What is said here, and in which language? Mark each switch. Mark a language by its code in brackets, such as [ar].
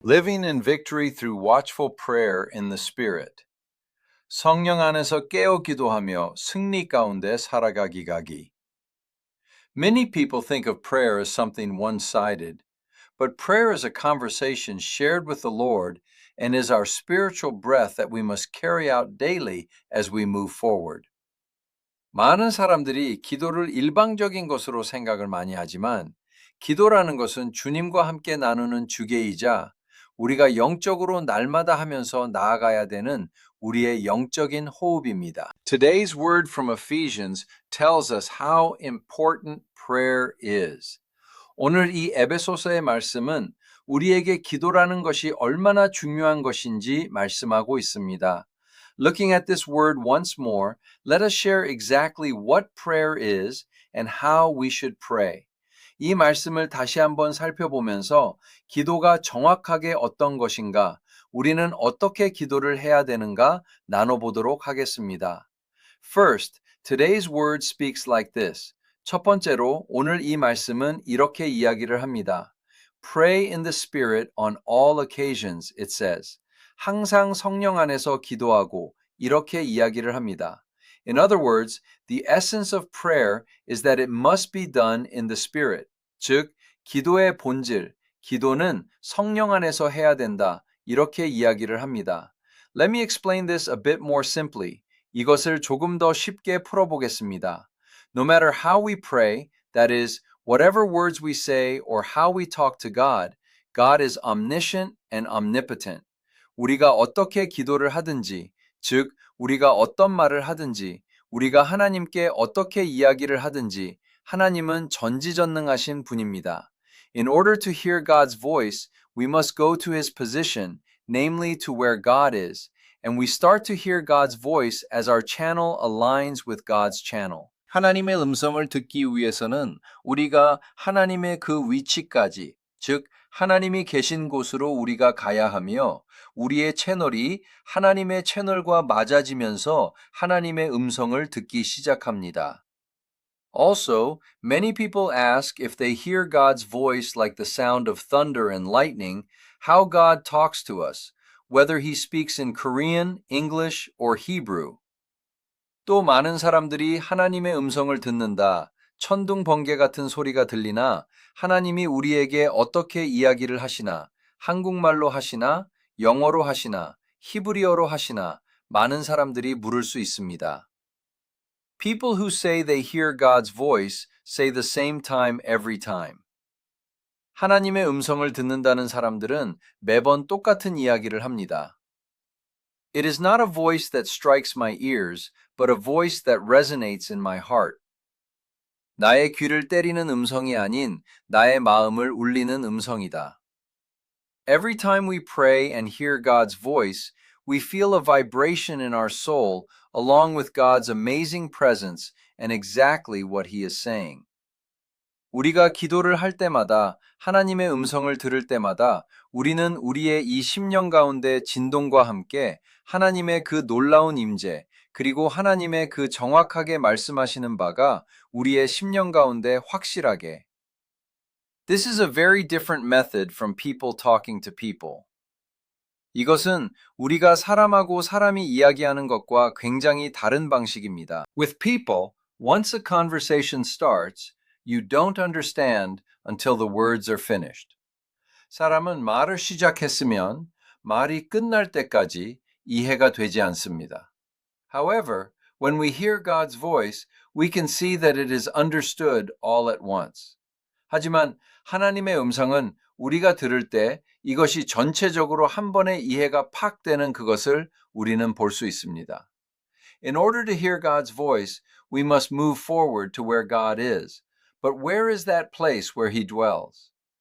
[en] Living in victory through watchful prayer in the Spirit. [ko] 성령 안에서 깨어 기도하며 승리 가운데 살아가기 가기. [en] Many people think of prayer as something one-sided, but prayer is a conversation shared with the Lord and is our spiritual breath that we must carry out daily as we move forward. [ko] 많은 사람들이 기도를 일방적인 것으로 생각을 많이 하지만 기도라는 것은 주님과 함께 나누는 주계이자 우리가 영적으로 날마다 하면서 나아가야 되는 우리의 영적인 호흡입니다. [en] Today's word from Ephesians tells us how important prayer is. [ko] 오늘 이 에베소서의 말씀은 우리에게 기도라는 것이 얼마나 중요한 것인지 말씀하고 있습니다. [en] Looking at this word once more, let us share exactly what prayer is and how we should pray. [ko] 이 말씀을 다시 한번 살펴보면서 기도가 정확하게 어떤 것인가, 우리는 어떻게 기도를 해야 되는가 나눠보도록 하겠습니다. [en] First, today's word speaks like this. [ko] 첫 번째로 오늘 이 말씀은 이렇게 이야기를 합니다. [en] Pray in the Spirit on all occasions, it says. [ko] 항상 성령 안에서 기도하고 이렇게 이야기를 합니다. [en] In other words, the essence of prayer is that it must be done in the Spirit. [ko] 즉, 기도의 본질, 기도는 성령 안에서 해야 된다. 이렇게 이야기를 합니다. [en] Let me explain this a bit more simply. [ko] 이것을 조금 더 쉽게 풀어보겠습니다. [en] No matter how we pray, that is, whatever words we say or how we talk to God, God is omniscient and omnipotent. [ko] 우리가 어떻게 기도를 하든지, 즉, 우리가 어떤 말을 하든지, 우리가 하나님께 어떻게 이야기를 하든지, 하나님은 전지전능하신 분입니다. [en] In order to hear God's voice, we must go to His position, namely to where God is, and we start to hear God's voice as our channel aligns with God's channel. [ko] 하나님의 음성을 듣기 위해서는 우리가 하나님의 그 위치까지, 즉 하나님이 계신 곳으로 우리가 가야 하며 우리의 채널이 하나님의 채널과 맞아지면서 하나님의 음성을 듣기 시작합니다. [en] Also, many people ask if they hear God's voice like the sound of thunder and lightning, how God talks to us, whether He speaks in Korean, English, or Hebrew. [ko] 또 많은 사람들이 하나님의 음성을 듣는다, 천둥 번개 같은 소리가 들리나 하나님이 우리에게 어떻게 이야기를 하시나, 한국말로 하시나, 영어로 하시나, 히브리어로 하시나 많은 사람들이 물을 수 있습니다. [en] People who say they hear God's voice say the same time every time. [ko] 하나님의 음성을 듣는다는 사람들은 매번 똑같은 이야기를 합니다. [en] It is not a voice that strikes my ears, but a voice that resonates in my heart. [ko] 나의 귀를 때리는 음성이 아닌 나의 마음을 울리는 음성이다. [en] Every time we pray and hear God's voice, we feel a vibration in our soul along with God's amazing presence and exactly what He is saying. [ko] 우리가 기도를 할 때마다 하나님의 음성을 들을 때마다 우리는 우리의 이 심령 가운데 진동과 함께 하나님의 그 놀라운 임재 그리고 하나님의 그 정확하게 말씀하시는 바가 우리의 심령 가운데 확실하게. [en] This is a very different method from people talking to people. [ko] 이것은 우리가 사람하고 사람이 이야기하는 것과 굉장히 다른 방식입니다. [en] With people, once a conversation starts, you don't understand until the words are finished. [ko] 사람은 말을 시작했으면 말이 끝날 때까지 이해가 되지 않습니다. [en] However, when we hear God's voice, we can see that it is understood all at once. [ko] 하지만 하나님의 음성은 우리가 들을 때 이것이 전체적으로 한 번에 이해가 팍 되는 그것을 우리는 볼 수 있습니다. [en] In order to hear God's voice, we must move forward to where God is. But where is that place where He dwells?